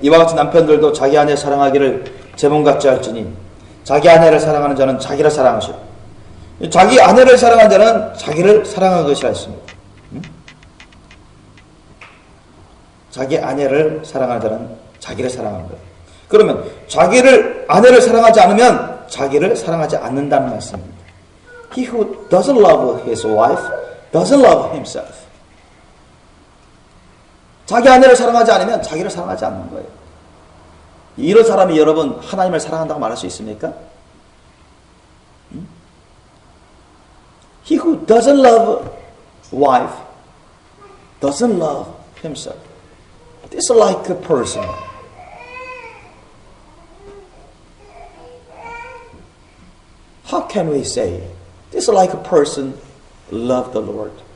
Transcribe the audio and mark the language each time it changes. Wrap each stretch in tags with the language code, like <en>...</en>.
<ko>이와 같이 남편들도 자기 아내 사랑하기를 제 몸 같이 할지니 자기 아내를 사랑하는 자는 자기를 사랑하시고 자기 아내를 사랑하는 자는 자기를 사랑한 것이라 했습니다. 자기 아내를 사랑하는 자는 자기를 사랑하는 거예요. 그러면 아내를 사랑하지 않으면 자기를 사랑하지 않는다는 말씀입니다.</ko> <en>He who doesn't love his wife doesn't love himself.</en> <ko>자기 아내를 사랑하지 않으면 자기를 사랑하지 않는 거예요. 이런 사람이 여러분 하나님을 사랑한다고 말할 수 있습니까?</ko> <en>He who doesn't love wife doesn't love himself. It's like a person How can we say this is like a person loves the Lord?</en>